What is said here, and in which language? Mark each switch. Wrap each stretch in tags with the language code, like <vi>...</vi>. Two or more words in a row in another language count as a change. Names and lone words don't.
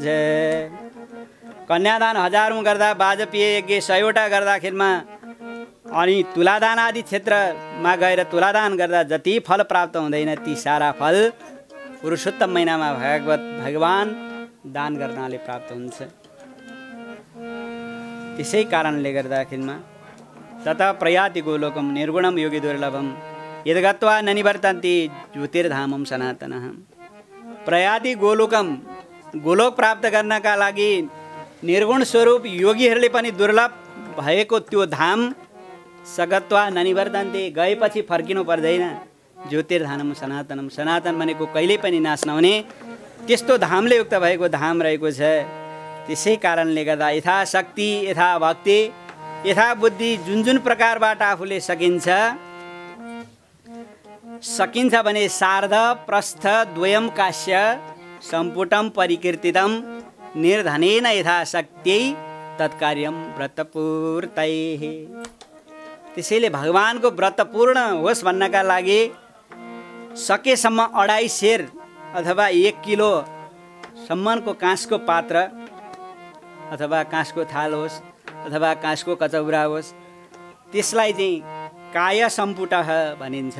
<ne>कन्यादान 1000औं गर्दा, वाजपेय यज्ञ 100वटा गर्दाखेरिमा अनि तुलादान आदि क्षेत्रमा गएर तुलादान गर्दा जति फल प्राप्त हुँदैन ती सारा फल पुरुषोत्तम महिनामा भगवान दान गर्नाले प्राप्त हुन्छ। त्यसै कारणले गर्दाखेरिमा</ne> <sa>तथा प्रयाति गोलोकम निर्गुणम योगी दुर्लभम यद्गत्वा न निवर्तन्ति ज्योतिर्धामम सनातनः। प्रयाति गोलोकम,</sa> <ne>गोलोक प्राप्त गर्नका लागि निर्गुण स्वरूप योगीहरूले पनि दुर्लभ भएको त्यो धाम</ne> <sa>सगत्वा न निवर्तन्ति,</sa> <ne>गएपछि फर्किनु पर्दैन।</ne> <sa>ज्योतिर्धामम सनातनम,</sa> <ne>सनातन भनेको कहिल्यै पनि नाश नहुने त्यस्तो धामले युक्त भएको धाम रहेको छ। त्यसै कारणले गर्दा यथाशक्ति, यथा भक्ति, यथा बुद्धि जुन जुन प्रकारबाट आफूले सकिन्छ भने</ne> <sa>सार्ध प्रस्थ द्वयम काश्य सम्पुटम परिकीर्तितम निर्धनेन यथाशक्त्यै तत्कार्यम व्रतपूर्तैः।</sa> <ne>त्यसैले भगवानको व्रत पूर्ण होस् भन्नका लागि सकेसम्म 2.5 सेर अथवा 1 किलो सम्मको काँसको पात्र अथवा काँसको थाल होस् अथवा काँसको कचौरा होस्, त्यसलाई चाहिँ</ne> <sa>काय सम्पुटः</sa> <ne>भनिन्छ।</ne>